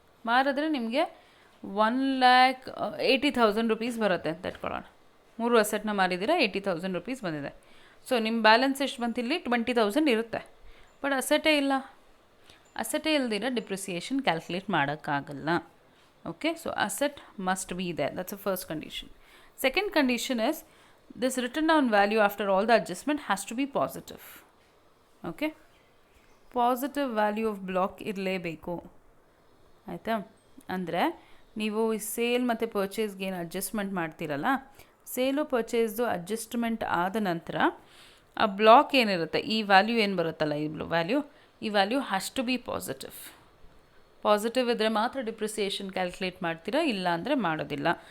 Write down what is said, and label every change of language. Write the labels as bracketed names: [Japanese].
[Kannada] ಮಾರಿದ್ರೆ ನಿಮಗೆ 1,80,000 ರೂಪೀಸ್ ಬರುತ್ತೆ ಅಂತ ಇಟ್ಕೊಳ್ಳೋಣ. 3 ಅಸೆಟ್ನ ಮಾರಿದ್ದೀರ, 80,000 ರೂಪೀಸ್ ಬಂದಿದೆ. ಸೊ ನಿಮ್ಮ ಬ್ಯಾಲೆನ್ಸ್ ಎಷ್ಟು ಬಂತಿಲ್ಲಿ? 20,000 ಇರುತ್ತೆ. ಬಟ್ ಅಸೆಟೇ ಇಲ್ಲ. ಅಸೆಟೇ ಇಲ್ದಿರ ಡಿಪ್ರಿಸಿಯೇಷನ್ ಕ್ಯಾಲ್ಕುಲೇಟ್ ಮಾಡೋಕ್ಕಾಗಲ್ಲ. [English] Okay, so asset must be there. That's the first condition. Second condition is this written down value after all the adjustment has to be positive. Okay, positive value of block [Kannada] ಇರಲೇಬೇಕು. ಆಯಿತಾ? ಅಂದರೆ ನೀವು ಈ sale ಮತ್ತು ಪರ್ಚೇಸ್ಗೆ ಏನು adjustment ಮಾಡ್ತೀರಲ್ಲ, sale ಪರ್ಚೇಸ್ದು adjustment ಆದ ನಂತರ ಆ ಬ್ಲಾಕ್ ಏನಿರುತ್ತೆ, ಈ ವ್ಯಾಲ್ಯೂ ಏನು ಬರುತ್ತಲ್ಲ, ಈ value [English] Has to be positive. [Kannada] Positive ಇದ್ದರೆ ಮಾತ್ರ ಡಿಪ್ರಿಸಿಯೇಷನ್ ಕ್ಯಾಲ್ಕುಲೇಟ್ ಮಾಡ್ತೀರಾ, ಇಲ್ಲ ಅಂದರೆ ಮಾಡೋದಿಲ್ಲ.